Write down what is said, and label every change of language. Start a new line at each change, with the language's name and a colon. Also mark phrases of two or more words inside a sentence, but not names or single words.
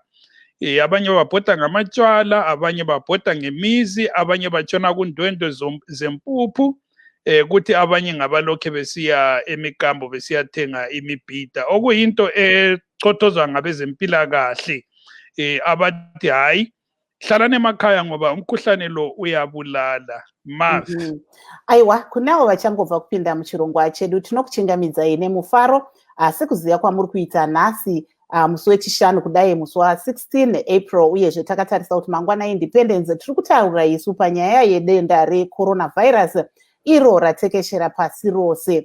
North Ndebele: Abanye babhoda ngamatshwala, abanye babhoda ngemizi, abanye batshona kundwendwe zempuphu, kuthi abanye ngabalokhe besiya emikambo besiyathenga imibhida, okuyinto echothozwa ngabezempilakahle abathi hayi hlalani emakhaya ngoba umkhuhlane lo uyabulala.
Shona: Aiwa, kunavo vachangobva kupinda muchirongwa chedu tinokuchingamidzai nemufaro sekuziva kwamuri kuita nhasi musi wechishanu kudai musi wa16 April uyezve takatarisa kuti mangwana Independence tiri kutaura isu panyaya yedenda recoronavirus iro ratekeshera pasi rose.